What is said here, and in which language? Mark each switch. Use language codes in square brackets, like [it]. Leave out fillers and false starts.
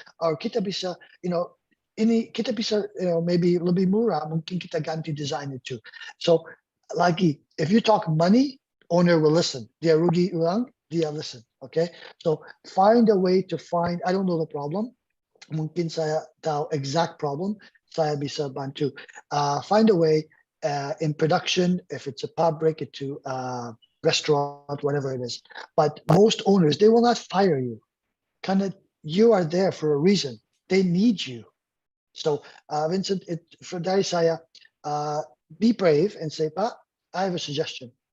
[id] Or kita bisa, kita bisa, maybe lebih murah, mungkin kita ganti design itu. [en] So, lagi, if you talk money, owner will listen. [id] Dia rugi uang, dia listen, [en] okay? So, find a way to find, I don't know the problem. [id] Mungkin saya tahu exact problem, saya bisa bantu. [en] Find a way, in production, if it's a pub, break it to restaurant, whatever it is. But most owners, they will not fire you. You are there for a reason. They need you. So, Vincent, dari saya, be brave and say, Pa, I have a suggestion.